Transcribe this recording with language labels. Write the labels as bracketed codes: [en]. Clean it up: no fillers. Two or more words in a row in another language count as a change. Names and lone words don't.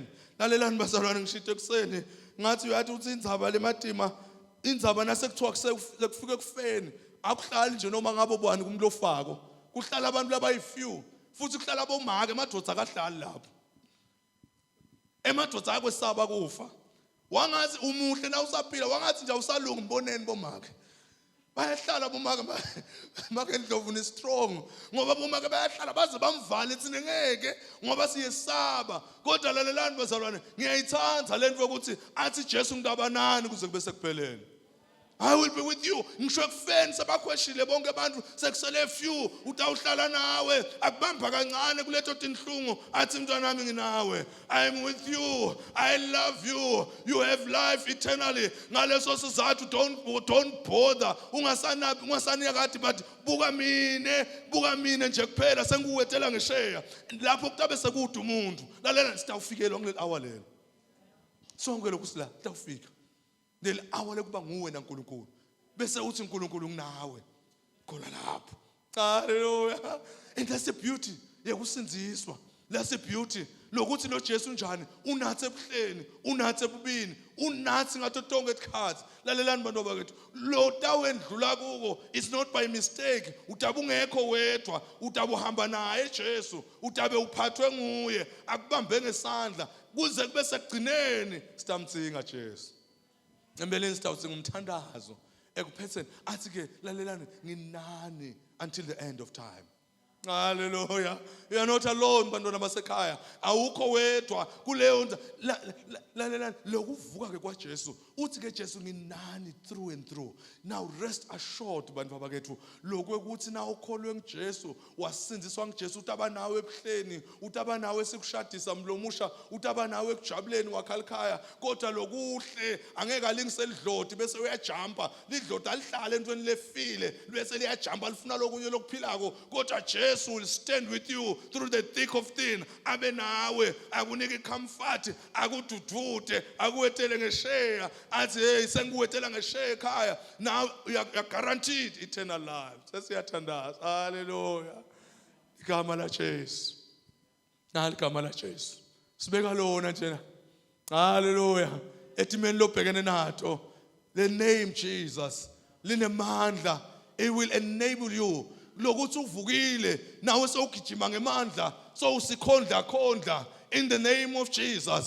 [ss] Lalelani bazalwane ngishito ekseni ngathi uyathi uthi indzaba lematima indzaba nasekuthiwa sekufike kufeni akuhlali nje noma ngabe bani kumuntu ofako kuhlala abantu labayi-few futhi kuhlala bomake amadoda akahlali lapho emadoda akwesaba kufa wangathi umuhle na usaphila wangathi nje awusalungi mboneni bomake bayahlala bomake make Ndlovu ni strong ngoba bomake bayahlala baze bamvale thina ngeke ngoba siyesaba kodwa lalelani bazalwane ngiyayithanda lento ukuthi athi Jesu ngidabanani kuze kube sekuphelele. [en] I will be with you. [ss] Ngisho ekufeni sebakhweshile bonke abantu sekusele few utawuhlala nawe akubamba kancane kuleto tinhlungu athi mntwana nami nginawe. [en] I am with you. I love you. You have life eternally. [ss] Ngaleso sizathu [en] don't bother. [ss] Ungasaniyakati but buka mine nje kuphela sengikuwethela ngesheya. Lapho kutabe sekude umuntu. Lalela sitawufikela ngile hour lelo. Sonke lokhu sila sitawufika. Leli hour lekuba nguwe naNkulunkulu bese uthi uNkulunkulu nginawe khona lapho. Hallelujah. [en] And that's the beauty yokusinziswa. That's the beauty [ss] lokuthi lo Jesu njani unathi ebuhleni unathi ebubini unathi ngato tonke isikhathi. Lalelani bantu bakethu lo tawendlula kuko [en] it's not by mistake. [ss] Utabe ungekho wedwa utabe uhamba naye Jesu utabe uphathwe nguye akubambe ngesandla kuze kube sekugcineni sitamtsinga Jesu. Embeleni sitawutsinga umthandazo ekuphetheni athi ke lalelani nginani [en] until the end of time. [ss] Hallelujah. [en] You are not alone [ss] bantwana basekhaya awukho wedwa kuleyo lalelani lokuvuka ke kwaJesu uthi ke Jesu nginani [en] through and through. Now rest assured [ss] bantu bakethu lokho ukuthi na ukholwe ngiJesu wasindziswa ngiJesu utaba nawe ebuhleni utaba nawe sikushadisa mlomusha utaba nawe ekujabuleni wakhalikhaya kodwa lokuhle angeke alingise lidlodi bese uyajumpa lidlodi alihlale entweni lefile bese liyajumpa lifuna lokunye lokuphilako kodwa Jesu [en] will stand with you through the thick of thin [ss] abe nawe akunike comfort akududute akuwethele ngesheya athi hey sengikuwethela ngesheya ekhaya [en] now you are guaranteed eternal life. [ss] Sesiyathandaza. Hallelujah. Igama la Jesu. Nali igama la Jesu. Sibeka lona njena. Hallelujah. Etimeni lobhekene nato. [en] The name Jesus linemandla. It will enable you [ss] lokuthi uvukile nawe sowugijima ngemandla sowusikhondla [en] in the name of Jesus.